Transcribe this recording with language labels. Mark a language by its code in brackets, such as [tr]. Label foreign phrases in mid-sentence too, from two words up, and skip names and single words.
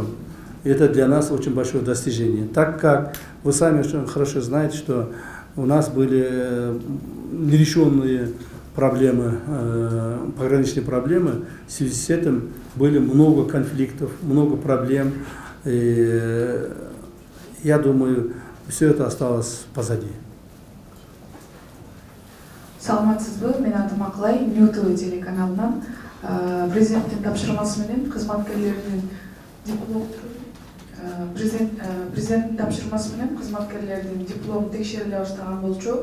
[ru] И это для нас очень большое достижение. Так как вы сами очень хорошо знаете, что у нас были нерешенные проблемы, пограничные проблемы, в связи с этим были много конфликтов, много проблем. И я думаю, все это осталось позади. [ky] Саламатсызбы, мен атым Акылай, Нью-ТВ телеканалынан президенттин тапшырмасы менен кызматкерлеринин диплом Президенттин тапшырмасы менен кызматкерлердин диплому текшериле баштаган болчу.